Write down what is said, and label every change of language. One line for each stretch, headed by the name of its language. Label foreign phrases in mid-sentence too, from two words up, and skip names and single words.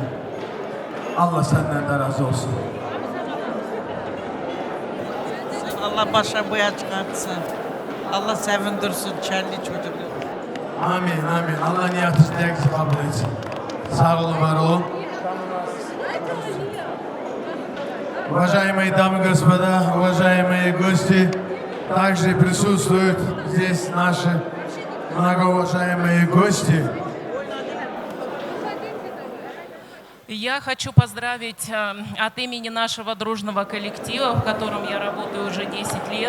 Turkish: Allah senden de razı olsun. Allah başa boya çıkartsın. Allah sevindirsin kendi çocukları. Amin, amin. Allah niyatınızı dilekinizi kabul etsin. Sağ olun, var olun.
Russian: Уважаемые дамы и господа, уважаемые гости, также присутствуют здесь наши многоуважаемые гости. Я хочу поздравить от имени нашего дружного коллектива, в котором я работаю уже 10 лет.